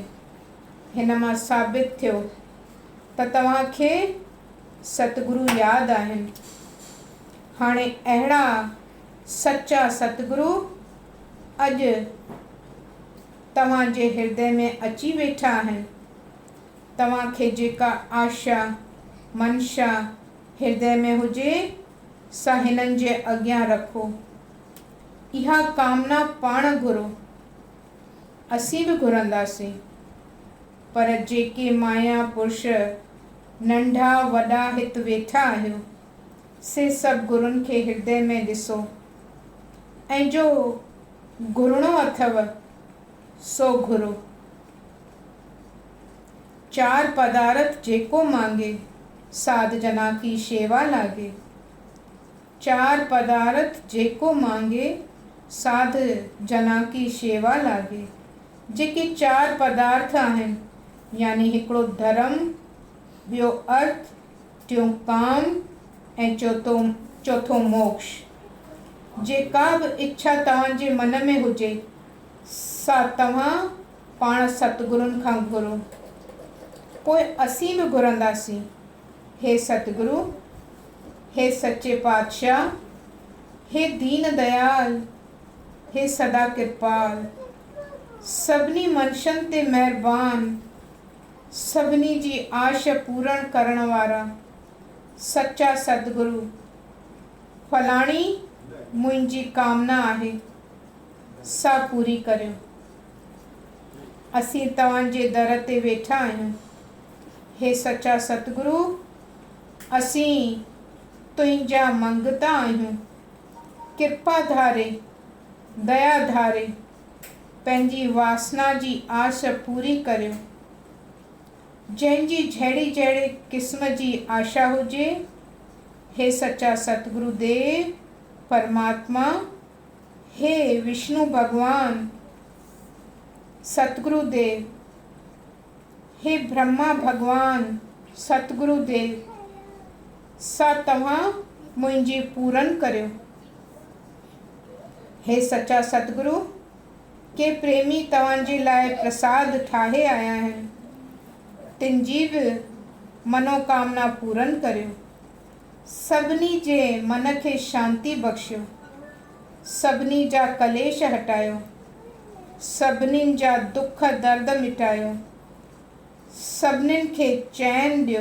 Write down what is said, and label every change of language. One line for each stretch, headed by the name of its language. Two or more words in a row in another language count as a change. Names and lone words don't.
Sindhi: हिन मां साबित थियो त तव्हांखे सतगुरु यादि आहिनि। हाणे अहिड़ा सच्चा सतगुरु अॼु तव्हांजे हृदय में अची वेठा आहिनि। तव्हांखे जेका आशा मनशा हृदय में हुजे सा हिननि जे अॻियां रखो। इहा कामना पाण घुरो, असीं बि घुरंदासीं। पर जेके माया पुरुष नंढा वॾा हिते वेठा आहियो, से सभु गुरुनि खे हृदय में ॾिसो ऐं जो घुरणो अथव सो घुरो।
Punjabi: 4 ਪਦਾਰਥ ਜੇਕੋ ਮਾਂਗੇ ਸਾਧ ਜਨਾ ਕੀ ਸ਼ੇਵਾ ਲਾਗੇ। 4 ਪਦਾਰਥ ਜੇਕੋ ਮਾਂਗੇ ਸਾਧ ਜਨਾ ਕੀ ਸ਼ੇਵਾ ਲਾਗੇ।
Sindhi: जेके 4 पदार्थ आहिनि यानी हिकिड़ो धर्म, ॿियो अर्थ, टियों काम ऐं चौथो मोक्ष। जेका बि इच्छा तव्हांजे मन में हुजे सा तव्हां पाण सतगुरुनि खां घुरो, पोइ असीं बि घुरंदासीं। हे सतगुरु, हे सच्चे पातशाह, हे दीन दयाल, हे सदा कृपाल, सभिनी मनशनि ते महिरबान, सभिनी जी आश पूर्ण करण वारा सच्चा सतगुरु, फलाणी मुंहिंजी कामना आहे सा पूरी करियो। असीं तव्हांजे दर ते वेठा आहियूं। हे सच्चा सतगुरु, असीं तुंहिंजा मंगता आहियूं। कृपा धारे, दया धारे पंहिंजी वासना जी आश पूरी करियो। जंहिंजी जहिड़ी जहिड़ी क़िस्म जी आशा हुजे, हे सच्चा सतगुरु देव परमात्मा, हे विष्णु भगवान सतगुरु देव, हे ब्रह्मा भगवान सतगुरु देव, सा तव्हां मुंहिंजी पूरन करियो। हे सच्चा सतगुरु, के प्रेमी तव्हांजे लाइ प्रसाद ठाहे आया आहिनि, तिन जी बि मनोकामना पूरन करियो। सभिनी जे मन खे शांती बख़्शियो, सभिनी जा कलेश हटायो, सभिनीनि जा दुख दर्द मिटायो, सभिनीनि खे चैन ॾियो।